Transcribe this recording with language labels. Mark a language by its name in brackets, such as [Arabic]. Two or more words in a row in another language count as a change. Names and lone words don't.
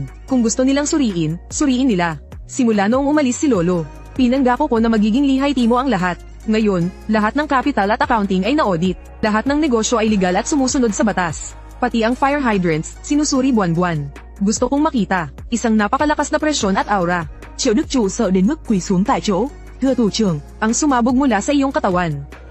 [Filipino] Kung gusto nilang suriin nila. Simula noong umalis si Lolo, pinanggako ko na magiging lihay timo ang lahat. Ngayon, lahat ng capital at accounting ay na-audit. Lahat ng negosyo ay legal at sumusunod sa batas. Pati ang [English] fire hydrants, [Filipino] sinusuri buwan-buwan. Gusto kong makita, isang napakalakas na presyon at aura. [Vietnamese] Triệu Đức Trụ sợ đến mức quỳ xuống tại chỗ. Thưa thủ trưởng, [Filipino] Ang sumabog mula sa iyong katawan.